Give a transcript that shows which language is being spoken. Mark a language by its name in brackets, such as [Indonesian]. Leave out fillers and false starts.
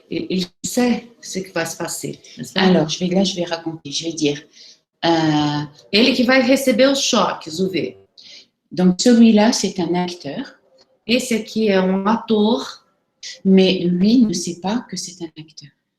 [French] Il sait ce qui va se passer. Alors, je vais raconter, je vais dire. [Portuguese] Ele que vai receber os choques, o V. [French] Donc, celui-là, c'est un acteur. [Portuguese] Esse aqui é um ator. [French] Mais lui ne sait pas que c'est un acteur.